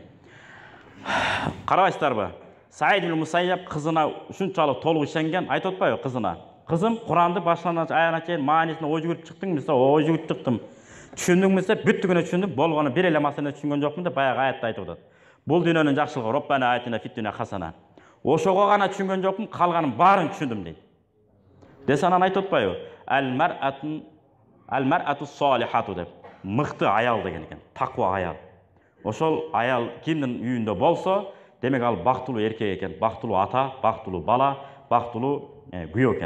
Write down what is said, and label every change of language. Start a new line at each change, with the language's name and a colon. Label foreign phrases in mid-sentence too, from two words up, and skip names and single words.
Kyrgyz: Карабайсыздарбы? Саид ибн Мусайяб кызына ушунчалык толук ишенген, айтып атпайбы кызына? Кызым, Куранды башынан аяғына чейин маанисине ой жүгүрүп чыктың мисалы, ой жүгүрүп чыктым. Түшүндүңбү десе, бүттүгүнө түшүндүм, болгону бир эле маселени түшүнгөн жокмун деп баягы аятта айтып атат. Бул дүйнөнүн жакшылыгы,
Arabic: ربنا آتنا في الدنيا حسنة.
Kyrgyz: Ошого гана түшүнгөн жокмун, калганын баарын түшүндүм дейт. Десе анан айтып атпайбы?
Arabic: المرأة الصالحة деп.
Kyrgyz: Мыкты аял деген экен, таква аял. Ошол аял кимдин үйүндө болсо, демек ал бактылуу эркек экен, бактылуу ата, бактылуу бала, бактылуу күйөө экен.